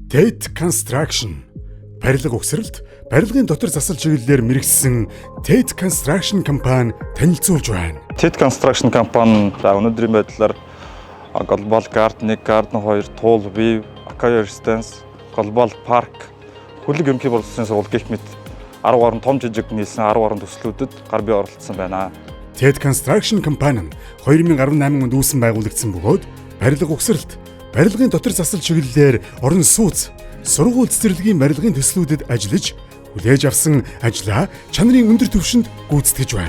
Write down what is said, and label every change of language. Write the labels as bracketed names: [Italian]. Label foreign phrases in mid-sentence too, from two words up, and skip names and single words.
[Mongolian] TED Construction барилга угсралт, барилгын дотор засал чиглэлээр мэргэжсэн TED Construction компани танилцуулж байна. TED Construction компани өнөөдрийн байдлаар Global Garden 1, Garden 2, Tool, View, Acquire Residence, Global Park, Хүлэг ерөнхий боловсролын сургууль гэх мэт 10 орн том жижиг нийлсэн 10 орн төслүүдэд гар бие оролцсон байна. TED Construction компани нь 2018 онд үүсэн байгуулагдсан бөгөөд барилга угсралт, барилгын дотор засал чиглэлээр орон сууц, сургууль цэцэрлэгийн барилгын төслүүдэд ажиллаж, хүлээж авсан ажлаа чанарын өндөр түвшинд гүйцэтгэж байна.